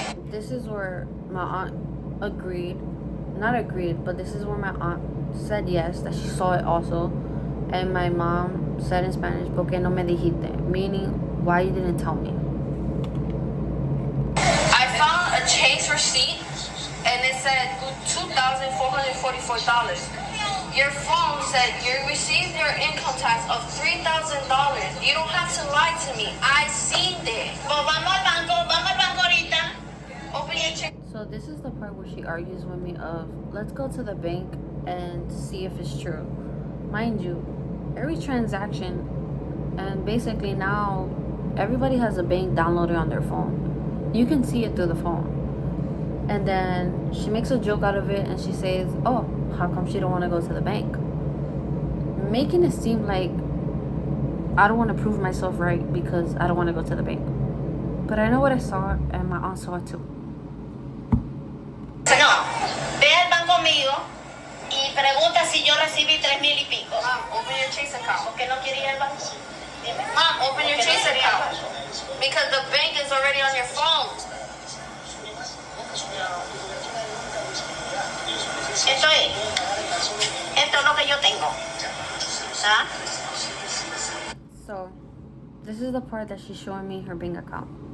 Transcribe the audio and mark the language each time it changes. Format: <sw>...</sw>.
<en>This is where my aunt not agreed, but this is where my aunt said yes, that she saw it also. And my mom said in Spanish,</en> <es>¿por qué no me dijiste?</es> <en>Meaning, why you didn't tell me? I found a Chase receipt, and it said $2,444. Your phone said you received your income tax of $3,000. You don't have to lie to me. I seen it.</en> <es>Pues vamos al banco ahorita.</es> <en>Open your check. So this is the part where she argues with me of, let's go to the bank and see if it's true. Mind you, every transaction, and basically now everybody has a bank downloaded on their phone. You can see it through the phone. And then she makes a joke out of it and she says, oh, how come she don't want to go to the bank? Making it seem like I don't want to prove myself right because I don't want to go to the bank. But I know what I saw and my aunt saw it too.</en> <es>No, ve al banco conmigo y pregunta si yo recibí 3,000 y pico.</es> <en>Mom, open your Chase account.</en> <es>¿Por qué no quiere ir al banco? Dime.</es> <en>Mom, open your</en> <es>¿Por qué no</es> <en>Chase</en> <es>quiere ir al</es> <en>account.</en> <es>banco?</es> <en>Because the bank is already on your phone.</en> <es>Esto es lo que yo tengo. ¿Ah?</es> <en>So, this is the part that she's showing me her bank account.</en>